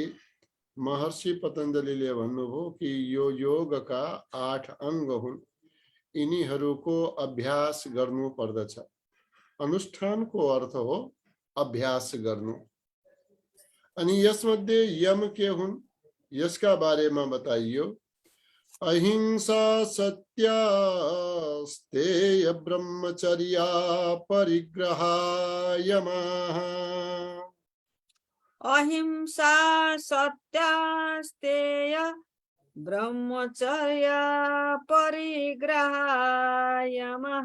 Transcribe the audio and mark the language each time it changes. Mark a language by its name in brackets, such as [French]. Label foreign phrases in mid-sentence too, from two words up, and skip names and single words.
[Nepali] महर्षि पतञ्जलिले भन्नुभयो कि यो योगका 8 अङ्ग हुन्। यिनीहरूको अभ्यास गर्नु पर्दछ। अनुष्ठानको अर्थ हो अभ्यास गर्नु। अनि यसमध्ये यम के हुन् यसका बारेमा बताइयो। [Sanskrit] अहिंसा सत्यास्तेय ब्रह्मचर्या परिग्रहा यमः। अहिंसा सत्यास्तेय ब्रह्मचर्य परिग्रहा यमः।